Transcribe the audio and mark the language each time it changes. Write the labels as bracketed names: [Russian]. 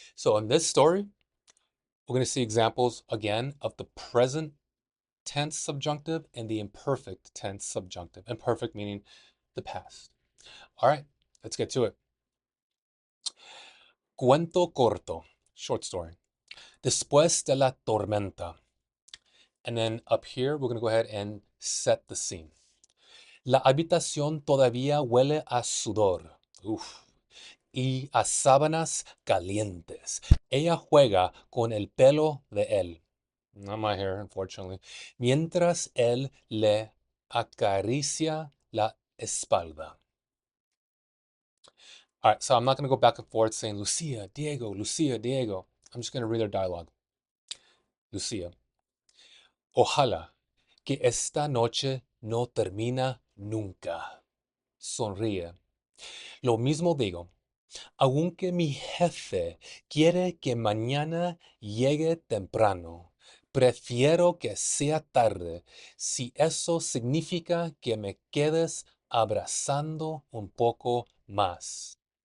[English] So in this story, we're going to see examples again of the present tense subjunctive and the imperfect tense subjunctive. Imperfect meaning the past. All right, let's get to it. [Spanish] Cuento corto, [English] short story. [Spanish] Después de la tormenta. [English] And then up here, we're going to go ahead and set the scene. [Spanish] La habitación todavía huele a sudor. Uf. Y a sábanas calientes. Ella juega con el pelo de él. [English] Not my hair, unfortunately. [Spanish] Mientras él le acaricia la espalda. [English] All right, so I'm not going to go back and forth saying Lucia, Diego, Lucia, Diego. I'm just going to read their dialogue. [Spanish] Lucia. Ojalá que esta noche no termina nunca. Sonríe. Lo mismo digo, aunque mi jefe quiere que mañana llegue temprano, prefiero que sea tarde si eso significa que me quedes abrazando un poco más.